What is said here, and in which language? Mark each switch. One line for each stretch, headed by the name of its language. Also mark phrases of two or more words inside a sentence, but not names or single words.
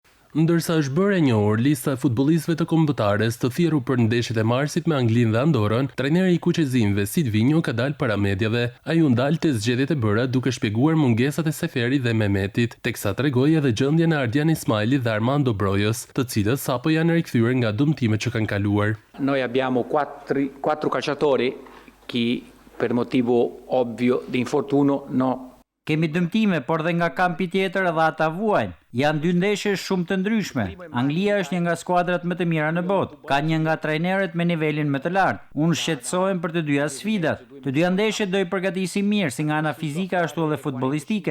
Albanian: Ndërsa është bërë e njohur lista e futbollistëve të kombëtares të thirrur për ndeshjet e marsit me Anglinë dhe Andorrën, trajneri i kuqezimëve Silvinho ka dalë para mediave. Ai u ndal te zgjedhjet e bëra duke shpjeguar mungesat e Seferit dhe Mehmetit, teksa tregoi edhe gjendjen e Ardian Ismailit dhe Armando Brojas, të cilët sapo janë rikthyer nga dëmtimet që kanë kaluar.
Italian: Noi abbiamo quattro calciatori che per motivo ovvio di infortunio no.
Albanian: Kemi dëmtime, por dhe nga kampi tjetër edhe ata vuajnë. Janë dy ndeshje shumë të ndryshme. Anglia është një nga skuadrat më të mira në botë. Ka një nga trajnerët me nivelin më të lartë. Unë shqetësohem për të dyja sfidat. Të dyja ndeshjet do i përgatisim mirë, si nga ana fizika ashtu edhe futbollistike.